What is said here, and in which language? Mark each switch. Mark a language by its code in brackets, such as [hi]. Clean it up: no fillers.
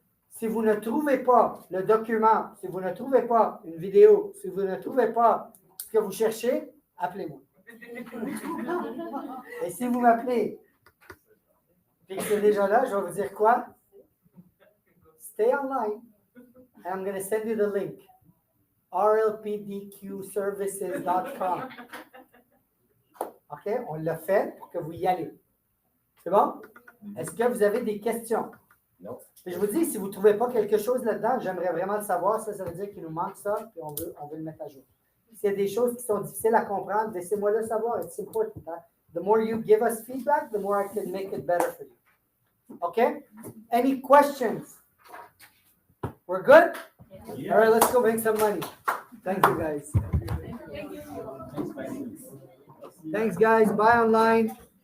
[fr] Si vous ne trouvez pas le document, si vous ne trouvez pas une vidéo, si vous ne trouvez pas ce que vous cherchez, appelez-moi. Et si vous m'appelez et que c'est déjà là, je vais vous dire quoi? [en] Stay online and I'm going to send you the link. rlpdqservices.com. OK? [fr] On l'a fait pour que vous y allez. C'est bon? Est-ce que vous avez des questions? Non. Puis je vous dis, si vous ne trouvez pas quelque chose là-dedans, j'aimerais vraiment le savoir. Ça veut dire qu'il nous manque ça, puis on veut le mettre à jour. S'il y a des choses qui sont difficiles à comprendre, laissez-moi le savoir. [en] It's important. Hein? The more you give us feedback, the more I can make it better for you. Okay? Any questions? We're good? Yeah. All right, let's go make some money. Thank you, guys. Thanks, guys. Buy online.